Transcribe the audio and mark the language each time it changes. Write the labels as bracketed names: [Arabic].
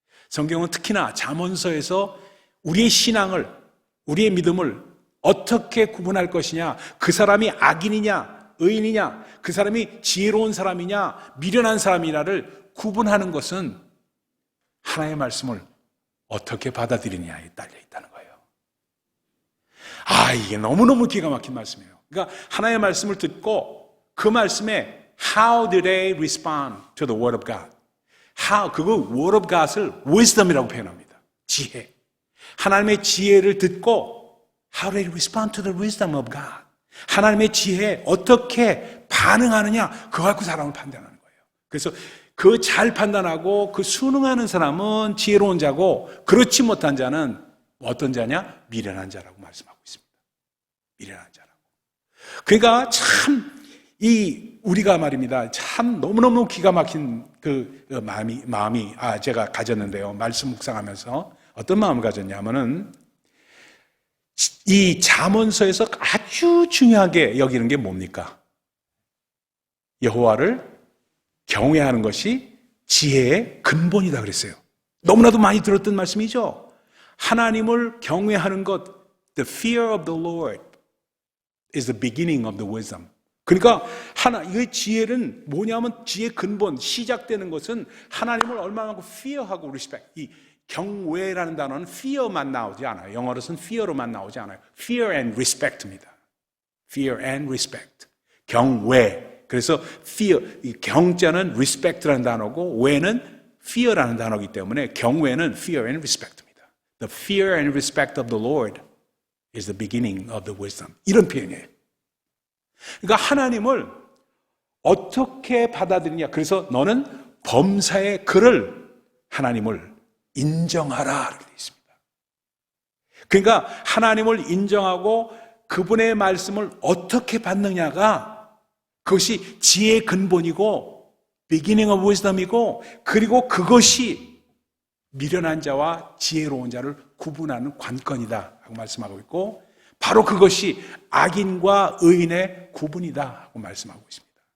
[Korean] 성경은 특히나 잠언서에서 우리의 신앙을, 우리의 믿음을 어떻게 구분할 것이냐, 그 사람이 악인이냐, 의인이냐, 그 사람이 지혜로운 사람이냐, 미련한 사람이냐를 구분하는 것은 하나의 말씀을 어떻게 받아들이냐에 딸려 있다는 거예요. 이게 너무너무 기가 막힌 말씀이에요. 그러니까 하나의 말씀을 듣고 그 말씀에 [English] how do they respond to the word of God? [Korean] 그거 [English] word of God [Korean] 을 wisdom이라고 표현합니다. 지혜. 하나님의 지혜를 듣고 [English] how do they respond to the wisdom of God? [Korean] 하나님의 지혜에 어떻게 반응하느냐 그거 갖고 사람을 판단하는 거예요. 그래서 그 잘 판단하고 그 순응하는 사람은 지혜로운 자고 그렇지 못한 자는 어떤 자냐? 미련한 자라고 말씀하고 있습니다. 미련한 자라고. 그러니까 참 우리가 말입니다. 참 너무너무 기가 막힌 마음이 제가 가졌는데요. 말씀 묵상하면서 어떤 마음을 가졌냐면은 이 잠언서에서 아주 중요하게 여기는 게 뭡니까? 여호와를 경외하는 것이 지혜의 근본이다 그랬어요. 너무나도 많이 들었던 말씀이죠. 하나님을 경외하는 것, [English] the fear of the Lord is the beginning of the wisdom. [Korean] 그러니까 이 지혜는 뭐냐면 지혜의 근본, 시작되는 것은 하나님을 얼마만큼 fear하고 respect. 이 경외라는 단어는 fear만 나오지 않아요. 영어로는 fear로만 나오지 않아요. [English] fear and respect [Korean] 입니다. [English] fear and respect. 경외. [Korean] 그래서 fear, 이 경자는 respect라는 단어고 외는 fear라는 단어이기 때문에 경외는 [English] fear and respect [Korean] 입니다. [English] The fear and respect of the Lord is the beginning of the wisdom. [Korean] 이런 표현이에요. 그러니까 하나님을 어떻게 받아들이냐. 그래서 너는 범사의 그를 하나님을 인정하라 이렇게 되어 있습니다. 그러니까 하나님을 인정하고 그분의 말씀을 어떻게 받느냐가 그것이 지혜의 근본이고 [English] beginning of wisdom [Korean] 이고 그리고 그것이 미련한 자와 지혜로운 자를 구분하는 관건이다 하고 말씀하고 있고 바로 그것이 악인과 의인의 구분이다 하고 말씀하고 있습니다.